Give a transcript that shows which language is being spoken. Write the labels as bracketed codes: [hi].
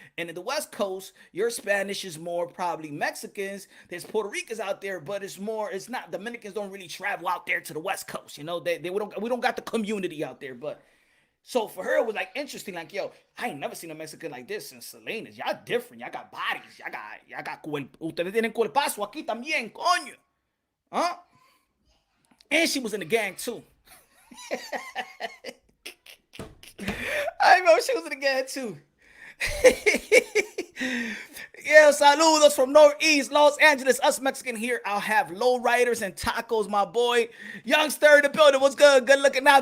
[en] And in the West Coast, your Spanish is more probably Mexicans. There's Puerto Ricans out there, but it's not, Dominicans don't really travel out there to the West Coast, you know? We don't got the community out there, but so for her, it was like interesting, like, yo, I ain't never seen a Mexican like this since Selena's. Y'all different, y'all got bodies, y'all got [es] ustedes tienen cuerpazo aquí también, coño. Huh? [en] And she was in the gang too. I know she was in the gang too. Yeah, saludos from Northeast Los Angeles. Us Mexican here. I'll have low riders and tacos, my boy. Youngster in the building. What's good? Good looking now.